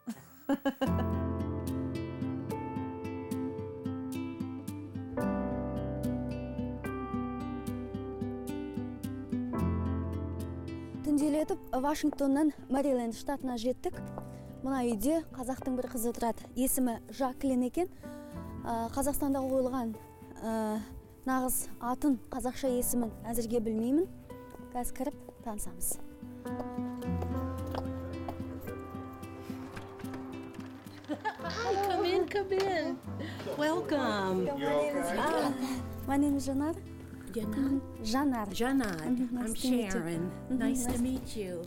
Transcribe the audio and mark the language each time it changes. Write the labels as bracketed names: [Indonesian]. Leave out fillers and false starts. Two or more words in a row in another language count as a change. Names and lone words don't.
[Kazakh] Түнделетіп Вашингтоннан Мэриленд штатына жеттік. Мына үйде қазақтың бір қызы тұрады. Есімі Жаклин екен. Қазақстанда қойылған нағыз атын, қазақша есімін әзірге білмеймін. Қазір кіріп танысамыз. [English] Come in. Welcome. My name is Janar. Janar. I'm Sharon. Nice to meet you.